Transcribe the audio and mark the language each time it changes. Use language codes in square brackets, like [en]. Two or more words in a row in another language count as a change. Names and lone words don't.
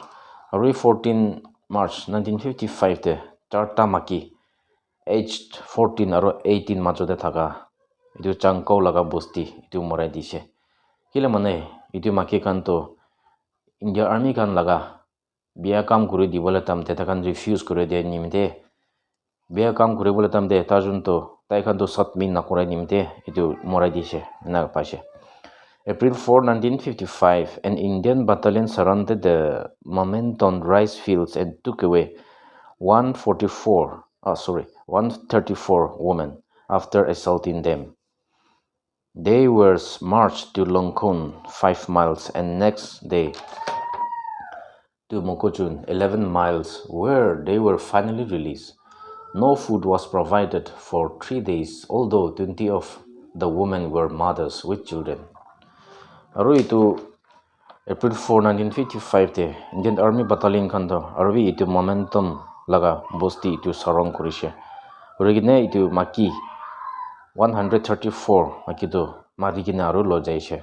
[nag] Aru 14 March 1955 te charta maki aged 14 aru 18 majode thaka itu Chankao laga bosti itu morai dise. Kila mane itu maki kanto India army kan laga biya kam kuri dibole tamte takan refuse kure de nimte biya kam kuri bole tamte tajunto tai kanto submit na kore nimte itu morai dise na paise. [en] April 4, 1955, an Indian battalion surrounded the Momenton rice fields and took away 134 women after assaulting them. They were marched to Longkon 5 miles and next day to Mokochun, 11 miles, where they were finally released. No food was provided for 3 days, although 20 of the women were mothers with children. [nag] Aru itu April 4, 1955 te Indian Army Battalion kando arwi itu momentum laga bosti itu sarong kurishe. Origine itu maki 134 maki to marigine aru lo jaise.